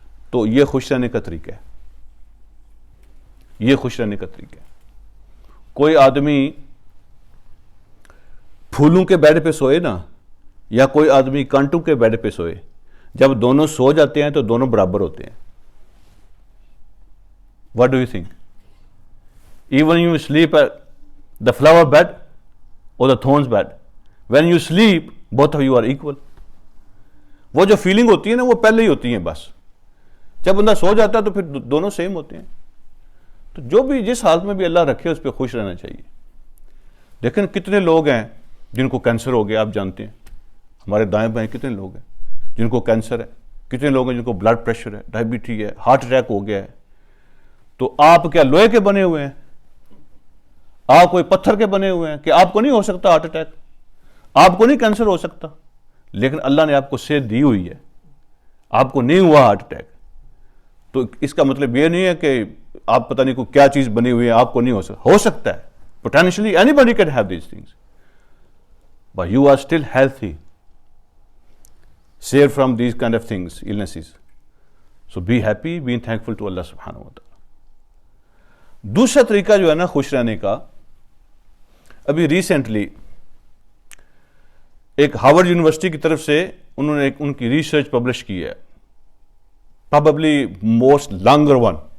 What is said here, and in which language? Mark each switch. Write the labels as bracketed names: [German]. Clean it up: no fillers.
[Urdu] تو یہ خوش رہنے کا طریقہ ہے، یہ خوش رہنے کا طریقہ ہے. کوئی آدمی پھولوں کے بیڈ پہ سوئے نا، یا کوئی آدمی کانٹوں کے بیڈ پہ سوئے، جب دونوں سو جاتے ہیں تو دونوں برابر ہوتے ہیں. [English] What do you think? Even you sleep at the flower bed or the thorns bed, when you sleep, both of you are equal. [Urdu] وہ جو فیلنگ ہوتی ہے نا وہ پہلے ہی ہوتی ہیں بس. جب بندہ سو جاتا ہے تو پھر دونوں سیم ہوتے ہیں. تو جو بھی جس حالت میں بھی اللہ رکھے اس پہ خوش رہنا چاہیے. لیکن کتنے لوگ ہیں جن کو کینسر ہو گیا؟ آپ جانتے ہیں ہمارے دائیں بائیں کتنے لوگ ہیں جن کو کینسر ہے، کتنے لوگ ہیں جن کو بلڈ پریشر ہے، ڈائبٹی ہے، ہارٹ اٹیک ہو گیا ہے. تو آپ کیا لوہے کے بنے ہوئے ہیں؟ آپ کوئی پتھر کے بنے ہوئے ہیں کہ آپ کو نہیں ہو سکتا ہارٹ اٹیک، آپ کو نہیں کینسر ہو سکتا؟ لیکن اللہ نے آپ کو صحت دی ہوئی ہے، آپ کو نہیں ہوا ہارٹ اٹیک. تو اس کا مطلب یہ نہیں ہے کہ آپ پتہ نہیں کوئی کیا چیز بنی ہوئی ہے آپ کو نہیں ہو سکتا ہے. [English] Potentially anybody can have these things, but you are still healthy, saved from these kind of things, illnesses. So be happy, being thankful to Allah subhanahu wa ta'ala. [Urdu] دوسرا طریقہ جو ہے نا خوش رہنے کا، ابھی ریسنٹلی ایک ہارورڈ یونیورسٹی کی طرف سے انہوں نے ان کی ریسرچ پبلش کی ہے، [English] probably most longer one،